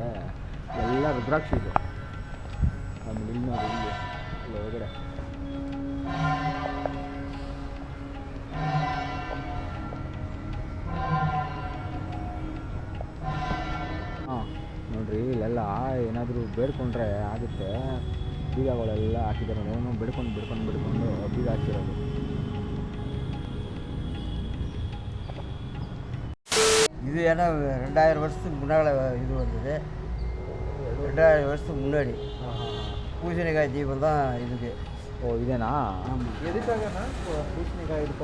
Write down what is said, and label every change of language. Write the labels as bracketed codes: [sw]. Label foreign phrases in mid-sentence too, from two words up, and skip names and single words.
[kn] ಎಲ್ಲ ರುದ್ರಾಕ್ಷಿ ಇದೆ. ಆಮೇಲೆ ಇಲ್ಲಿ ನೋಡಿ, ಇಲ್ಲಿ ಒಳಗಡೆ ನೋಡ್ರಿ. ಇಲ್ಲೆಲ್ಲ ಏನಾದರೂ ಬೇಡ್ಕೊಂಡ್ರೆ ಆಗುತ್ತೆ. ಬೀಗಗಳೆಲ್ಲ ಹಾಕಿದ್ದಾರೆ. ಏನೋ ಬಿಡ್ಕೊಂಡು ಬೀಗ ಹಾಕಿರೋದು. [ta] இது ஏன்னா 2000 வருஷத்துக்கு முன்னால் இது வந்தது. 2000 வருஷத்துக்கு முன்னாடி பூசணிக்காய் தீபம் தான் இதுக்கு. ஓ இதேனா? எதுக்காகனா பூசணிக்காய் இது